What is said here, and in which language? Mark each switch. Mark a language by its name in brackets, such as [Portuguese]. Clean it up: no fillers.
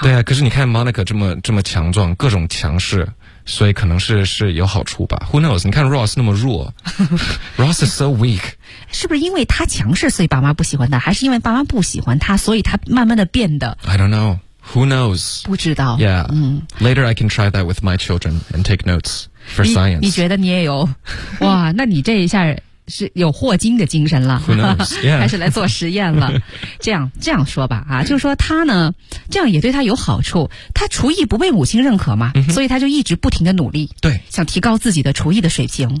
[Chinese] 对啊，可是你看 Monica 这么强壮，各种强势，所以可能是有好处吧。 [English] Who knows， [Chinese] 你看 Ross 那么弱。 [English] Ross is so weak。 [Chinese] 是不是因为他强势所以爸妈不喜欢他，还是因为爸妈不喜欢他所以他慢慢的变得 [English] I don't knowWho knows? [Chinese] 不知道。 Yeah.、嗯、 [English] Later I can try that with my children and take notes for science. [Chinese] 你觉得你也有？哇，那你这一下是有霍金的精神了。 [English] Who knows? Yeah. [Chinese] 还是来做实验了。这样说吧啊，就是说他呢，这样也对他有好处。他厨艺不被母亲认可嘛、 mm-hmm. 所以他就一直不停的努力。对。想提高自己的厨艺的水平。